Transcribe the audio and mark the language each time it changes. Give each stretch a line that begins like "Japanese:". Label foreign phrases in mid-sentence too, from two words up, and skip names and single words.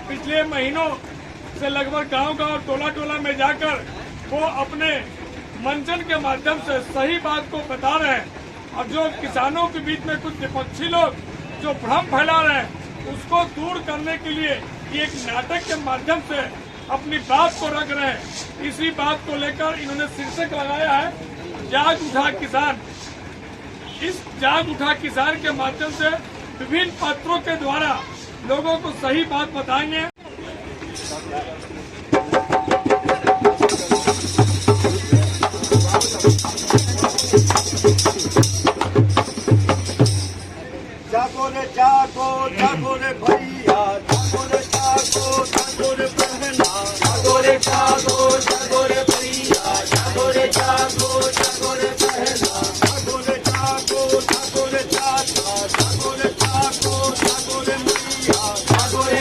Hindi: पिछले महीनों से लगभग गांव-गांव, टोला-टोला में जाकर वो अपने मंचन के माध्यम से सही बात को बता रहे हैं और जो किसानों के बीच में कुछ विपक्षी लोग जो भ्रम फैला रहे हैं उसको दूर करने के लिए ये एक नाटक के माध्यम से अपनी बात को रख रहे हैं। इसी बात को लेकर इन्होंने शीर्षक लगाया है जाग उठा किसान। इस जाग उठा किसान के माध्यम से विभिन्न पत्रों के द्वारा लोगों को सही बात बताएंगे। जागो रे जागो, जागो रे भैया, जागो रे जागो, जागो रे बहना, जागो रे जागो, जागो रे भैया, जागो रे जागो, जागो रे बहना, जागो रे जागो, जागो रे चाचा, जागो रे जागो, जागो रे भैया, जागो रे